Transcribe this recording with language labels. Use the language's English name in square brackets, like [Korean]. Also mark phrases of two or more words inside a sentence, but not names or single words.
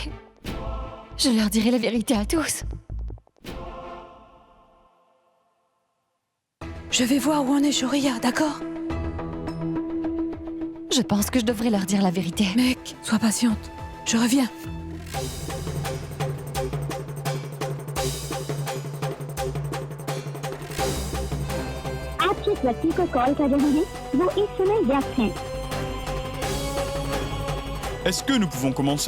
[French] Je leur dirai la vérité à tous. Je vais voir où en est Shoria, d'accord? Je pense que je devrais leur dire la vérité. Mec, sois patiente. Je reviens. [Hindi] आप जिस व्यक्ति को कॉल कर रहे हैं वो इस समय व्यस्त हैं। [French] Est-ce que nous pouvons commencer?